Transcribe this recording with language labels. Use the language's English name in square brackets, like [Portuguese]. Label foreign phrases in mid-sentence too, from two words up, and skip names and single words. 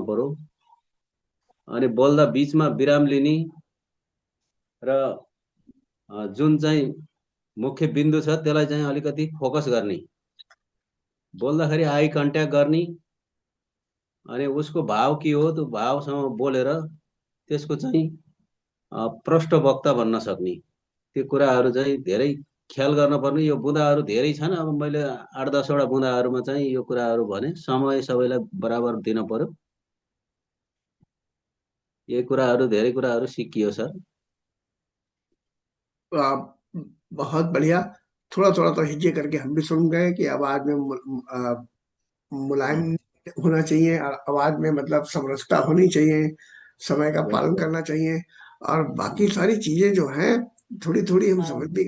[Nepali] पर्यो, अनि बोल्दा बीचमा विराम लिने र जुन चाहिँ मुख्य बिन्दु छ त्यसलाई चाहिँ अलिकति फोकस गर्ने, बोल्दाखेरि [English] eye contact [Nepali] गर्ने, अनि उसको भाव के हो त्यो भावसँग बोलेर त्यसको चाहिँ प्रष्ट वक्ता बन्न सक्ने, त्यो कुराहरू चाहिँ धेरै ख्याल गर्नुपर्ने। यो बुँदाहरू धेरै छन्, अब मैले 8-10 वटा बुँदाहरूमा चाहिँ यो कुराहरू भने, समय सबैलाई बराबर दिन पर्यो। ये कुराहरू धेरै कुराहरू सिकियो सर। [Hindi] आप बहुत बढ़िया। थोड़ा थोड़ा तो हिज्जे करके हम भी सुन गए कि आवाज में मुलायम होना चाहिए, और आवाज में मतलब समरसता होनी चाहिए, समय का पालन करना चाहिए, और बाकी सारी चीजें जो हैं थोड़ी थोड़ी हम समझ भी गए।